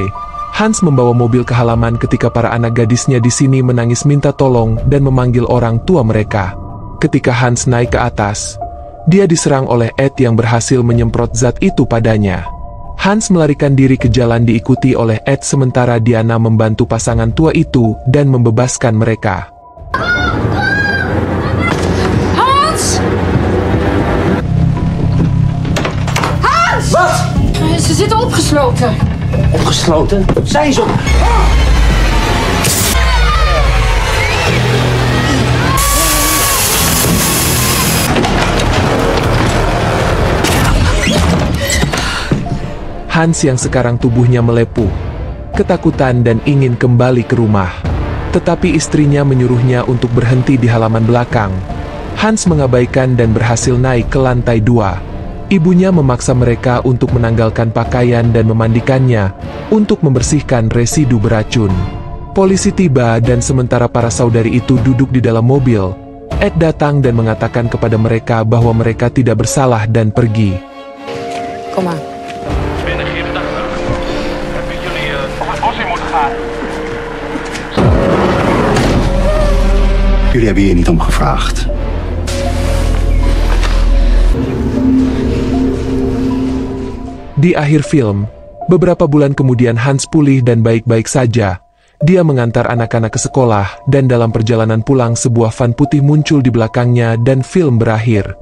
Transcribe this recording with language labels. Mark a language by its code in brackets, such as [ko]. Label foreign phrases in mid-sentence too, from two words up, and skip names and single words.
[id] Hans membawa mobil ke halaman ketika para anak gadisnya di sini menangis minta tolong dan memanggil orang tua mereka. Ketika Hans naik ke atas, dia diserang oleh Ed yang berhasil menyemprot zat itu padanya. Hans melarikan diri ke jalan diikuti oleh Ed sementara Diana membantu pasangan tua itu dan membebaskan mereka. [nl] Hans! Hans! Wat? Ze zitten opgesloten. Opgesloten? Zijn ze op? [id] Hans yang sekarang tubuhnya melepuh, ketakutan dan ingin kembali ke rumah. Tetapi istrinya menyuruhnya untuk berhenti di halaman belakang. Hans mengabaikan dan berhasil naik ke lantai 2. Ibunya memaksa mereka untuk menanggalkan pakaian dan memandikannya, untuk membersihkan residu beracun. Polisi tiba dan sementara para saudari itu duduk di dalam mobil, Ed datang dan mengatakan kepada mereka bahwa mereka tidak bersalah dan pergi. [nl] Kom maar. Jullie hebben hier niet om gevraagd. [id] Di akhir film, beberapa bulan kemudian Hans pulih dan baik-baik saja. Dia mengantar anak-anak ke sekolah dan dalam perjalanan pulang sebuah van putih muncul di belakangnya dan film berakhir.